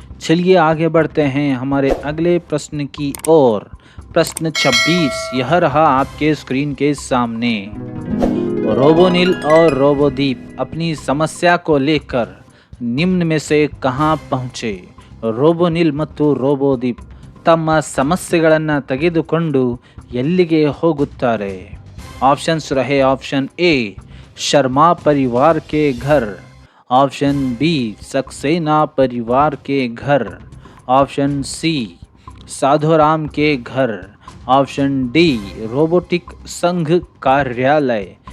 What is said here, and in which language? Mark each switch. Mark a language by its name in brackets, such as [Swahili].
[Hindi] चलिए आगे बढ़ते हैं हमारे अगले प्रश्न की ओर। प्रश्न 26 यह रहा आपके स्क्रीन के सामने। रोबोनिल और रोबोदीप अपनी समस्या को लेकर निम्न में से कहाँ पहुँचे? [Kannada] रोबोನಿಲ್ ಮತ್ತು ರೋಬೋದೀಪ್ ತಮ್ಮ ಸಮಸ್ಯೆಗಳನ್ನು ತೆಗೆದುಕೊಂಡು ಎಲ್ಲಿಗೆ ಹೋಗುತ್ತಾರೆ? [Hindi] ऑप्शंस रहे ऑप्शन ए शर्मा परिवार के घर, ऑप्शन बी सक्सेना परिवार के घर, ऑप्शन सी साधोराम के घर, ऑप्शन डी रोबोटिक संघ कार्यालय।